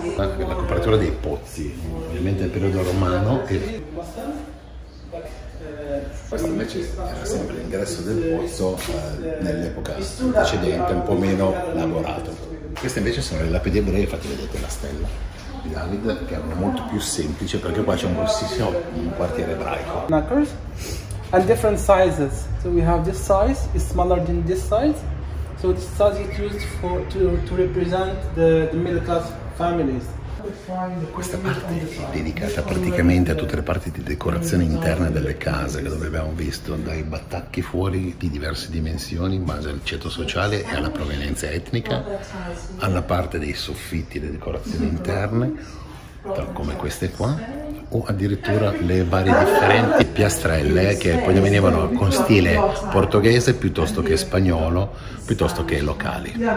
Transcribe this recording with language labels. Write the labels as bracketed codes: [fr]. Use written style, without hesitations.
[it] La copertura dei pozzi, ovviamente nel periodo romano e questo invece era sempre l'ingresso del pozzo nell'epoca precedente, un po' meno lavorato. Queste invece sono le lapidi ebree, infatti vedete la stella di David, che erano molto più semplici perché qua c'è un grossissimo quartiere ebraico. [en] Knackers and different sizes. So we have this size is smaller than this size. So this size is used to represent the middle class families. [it] Questa parte è dedicata praticamente a tutte le parti di decorazione interna delle case, dove abbiamo visto dai battacchi fuori di diverse dimensioni in base al ceto sociale e alla provenienza etnica, alla parte dei soffitti, le decorazioni interne, come queste qua, o addirittura le varie differenti piastrelle che poi venivano con stile portoghese piuttosto che spagnolo, piuttosto che locali.